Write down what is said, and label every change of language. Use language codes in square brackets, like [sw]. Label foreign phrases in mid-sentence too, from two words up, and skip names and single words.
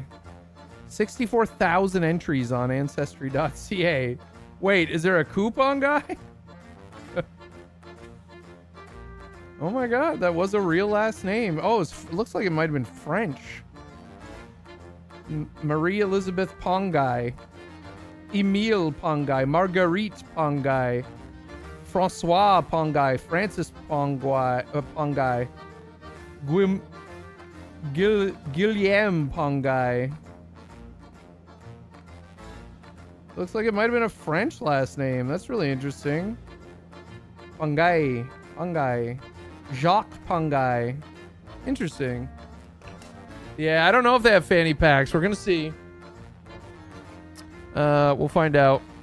[en] 64,000 entries on Ancestry.ca. Wait, is there a coupon guy? Oh my god, that was a real last name. Oh, it looks like it might have been French. Marie Elizabeth Pongai. Emile Pongai. Marguerite Pongai. Francois Pongai. Francis Pongai. Guillaume Pongai. Looks like it might have been a French last name. That's really interesting. Pongai. Jacques Pongai. Interesting. Yeah, I don't know if they have fanny packs. We're gonna see. We'll find out.